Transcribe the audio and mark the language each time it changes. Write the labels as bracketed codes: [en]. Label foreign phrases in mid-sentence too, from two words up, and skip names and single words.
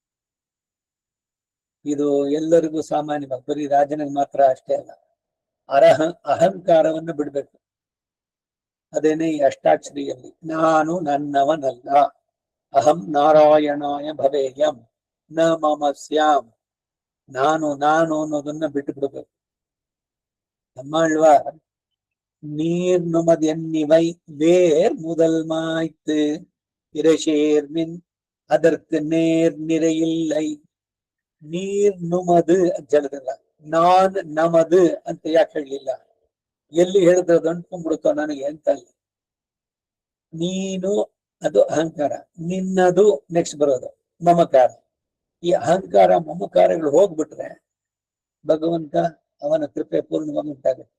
[kn] ಇದು ಎಲ್ಲರಿಗೂ ಸಾಮಾನ್ಯವಾಗಿ, ಬರೀ ರಾಜನಿಗೆ ಮಾತ್ರ ಅಷ್ಟೇ ಅಲ್ಲ. ಅಹಂಕಾರವನ್ನು ಬಿಡ್ಬೇಕು. ಅದೇನೇ ಈ ಅಷ್ಟಾಕ್ಷರಿಯಲ್ಲಿ ನಾನು ನನ್ನವನಲ್ಲ, [sa] ಅಹಂ ನಾರಾಯಣಾಯ ಭವೇಯಂ ನ ಮಮ ಸ್ಯಾಮ್. [kn] ನಾನು ಅನ್ನೋದನ್ನ ಬಿಟ್ಟು ಬಿಡ್ಬೇಕು. [ta] நம்மாழ்வார் நீர் நுமதென்னிவை வேர் முதல் மாய்த்து இரஷேர்மின் அதற்கு நேர் நிறையில்லை. நீர் நுமது [kn] ಅಂತ ಹೇಳಿದ್ರಲ್ಲ, [ta] நான் நமது [kn] ಅಂತ ಯಾಕೆ ಹೇಳಲಿಲ್ಲ? ಎಲ್ಲಿ ಹೇಳಿದ್ರೆ ಅದು ಅಂಟ್ಕೊಂಡ್ಬಿಡುತ್ತೋ ನನಗೆ ಅಂತ ಅಲ್ಲಿ. ನೀನು ಅದು ಅಹಂಕಾರ, ನಿನ್ನದು ನೆಕ್ಸ್ಟ್ ಬರೋದು ಮಮಕಾರ. ಈ ಅಹಂಕಾರ ಮಮಕಾರಗಳು ಹೋಗ್ಬಿಟ್ರೆ ಭಗವಂತ ಅವನ ಕೃಪೆ ಪೂರ್ಣವಾಗಿ ಉಂಟಾಗುತ್ತೆ.